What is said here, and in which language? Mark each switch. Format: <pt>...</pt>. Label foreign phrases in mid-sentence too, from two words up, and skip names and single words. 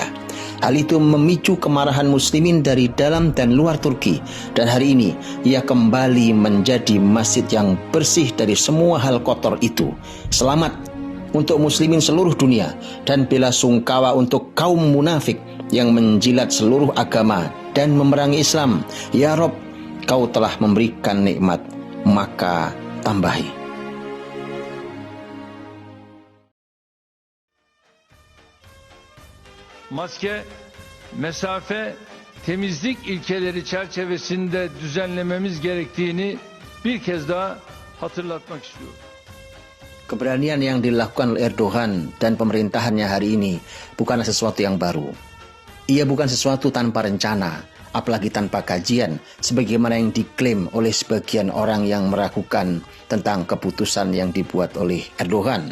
<id>Hal itu memicu kemarahan muslimin dari dalam dan luar Turki, dan hari ini ia kembali menjadi masjid yang bersih dari semua hal kotor itu. Selamat untuk muslimin seluruh dunia dan bela sungkawa untuk kaum munafik yang menjilat seluruh agama dan memerangi Islam. Ya Rob, kau telah memberikan nikmat, maka tambahi.</id> <tr>Maske, mesafe, temizlik ilkeleri çerçevesinde düzenlememiz gerektiğini bir kez daha hatırlatmak istiyorum.</tr> <id>Keberanian yang dilakukan oleh Erdogan dan pemerintahannya hari ini bukanlah sesuatu yang baru. Ia bukan sesuatu tanpa rencana, apalagi tanpa kajian, sebagaimana yang diklaim oleh sebagian orang yang meragukan tentang keputusan yang dibuat oleh Erdogan.</id>